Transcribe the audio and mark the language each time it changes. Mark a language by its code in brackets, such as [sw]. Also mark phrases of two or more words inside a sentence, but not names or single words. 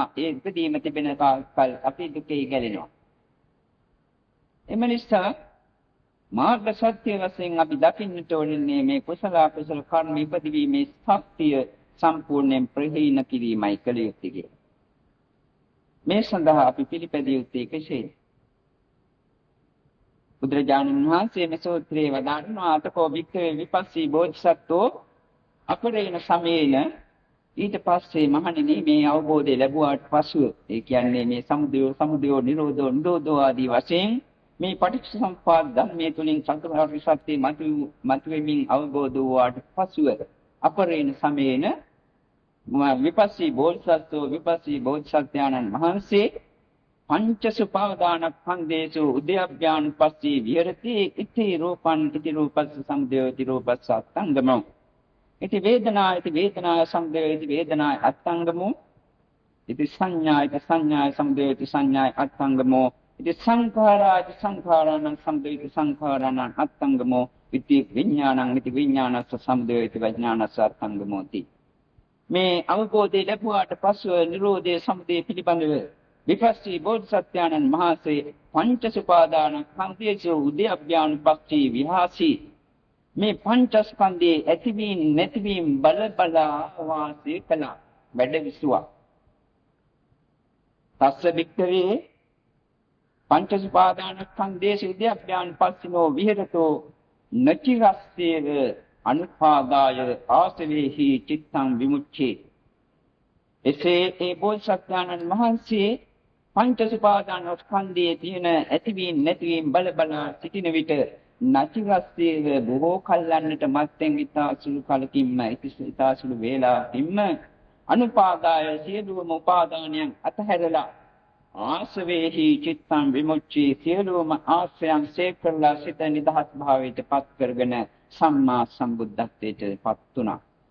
[si] ඒ උපදීම තිබෙන තාක්කල් අපි දුකේ ගැලෙනවා. එම නිසා මාර්ග සත්‍ය වශයෙන් අපි දකින්නට ඕනේ මේ කුසල අකුසල කර්ම ඉපදීමේ ශක්තිය සම්පූර්ණයෙන් ප්‍රහීන කිරීමයි කළ යුත්තේ කියලා. මේ සඳහා අපි පිළිපැදිය යුත්තේ කෙසේද? බුදුරජාණන් වහන්සේ මේ සූත්‍රයේ වදාළනවා [pi] අතකෝ වික්ඛවේ විපස්සී බෝධිසත්වෝ අපරේණ සමේන [si] ඊට පස්සේ මහණෙනි මේ අවබෝධය ලැබුවාට පසුව ඒ කියන්නේ මේ සමුදය නිරෝධෝ ආදී වශයෙන් මේ පටිච්චසමුප්පාද ධර්මයේ තුලින් චතුරාර්ය සත්‍ය මතුවෙමින් අවබෝධ වූාට පසුව [pi] අපරේණ සමේන [si] විපස්සී බෝධිසත්වයන්න් වහන්සේ [pi] පංච සුපාදානස්කන්ධේසු උද්‍යප්ප්‍යානුපස්සී විහෙරති ඉති රූපං ඉති රූපස්ස සමුදය ඉති රූපස්ස අත්ංගමෝ ඉති වේදනාය සමුදය ඉති වේදනාය අත්ංගමෝ ඉති සංඥාය සමුදය ඉති සංඥාය අත්ංගමෝ ඉති සංඛාරාණං සමුදය ඉති සංඛාරාණං අත්ංගමෝ ඉති විඥානස්ස සමුදය ඉති විඥානස්ස අත්ංගමෝති. [si] මේ අවබෝධය ලැබුවාට පසුව නිරෝධයේ සමුදය පිළිබඳව විපස්සී බෝධිසත්වයන්න් වහන්සේ පංච සුපාදානස්කන්ධයේ [pi] උද්‍යප්ප්‍යානුපස්සී විහාසී [si] මේ පංචස්කන්ධයේ ඇතිවීම නැතිවීම බල වාසය කළා වැඩ විසුවා. [pi] තස්ස වික්ඛවේ පංච සුපාදානස්කන්ධයේ උද්‍යප්ප්‍යානුපස්සිනෝ විහෙරතෝ නචිරස්සේව අනුපාදාය ආසවේහි චිත්තං විමුච්ඡේ. [si] එසේ ඒ බෝධිසත්වයන්න් වහන්සේ පංච සුපාදානස්කන්ධයේ තියෙන ඇතිවීම නැතිවීම බල සිටින විට නචිරස්සේව බොහෝ කල්යන්නට මත්තෙන් ඉතා සුළු කලකින්ම ඉතා සුළු වේලාවකින්ම අනුපාදාය සියලුම උපාදානයන් අතහැරලා [pi] ආසවේහි චිත්තං විමුච්ඡේ [si] සියලුම ආශ්‍රයන් සේකරලා සිත නිදහස් භාවයට පත් කරගෙන සම්මා සම්බුද්ධත්වයට පත් වුණා.